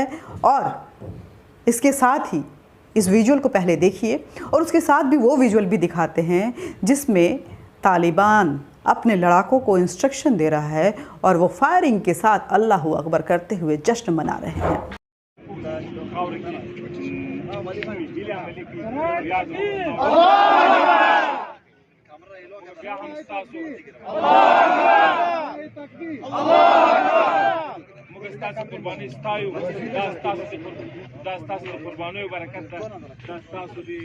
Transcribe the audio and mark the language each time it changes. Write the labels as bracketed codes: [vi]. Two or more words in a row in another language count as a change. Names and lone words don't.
[hi] और इसके साथ ही इस विजुअल को पहले देखिए और उसके साथ भी वो विजुअल भी दिखाते हैं जिसमें तालिबान अपने लड़ाकों को इंस्ट्रक्शन दे रहा है और वो फायरिंग के साथ [ar] الله أكبر [hi] करते हुए जश्न मना रहे हैं। [ps] ستاسو قرباني ستایو دا ستاسو قربانیو برکت ده، دا ستاسو د